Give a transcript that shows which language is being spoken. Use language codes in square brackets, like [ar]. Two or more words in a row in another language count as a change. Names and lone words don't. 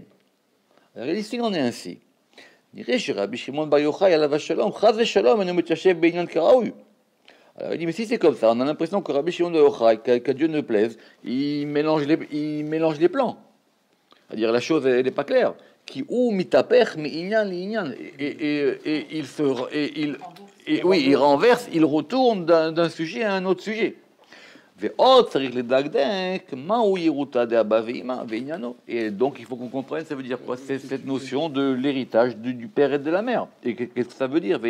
[fr] Alors ici, il en est ainsi. Alors il dit, mais si c'est comme ça, on a l'impression que Rabbi Shimon Bar Yochai, qu'à Dieu ne plaise, il mélange les plans. C'est-à-dire la chose, elle n'est pas claire. [he] כי הוא מתהפך מענין לענין, [fr] et il renverse, il retourne d'un sujet à un autre sujet. Et donc il faut qu'on comprenne, ça veut dire quoi? C'est cette notion de l'héritage du père et de la mère. Et qu'est-ce que ça veut dire?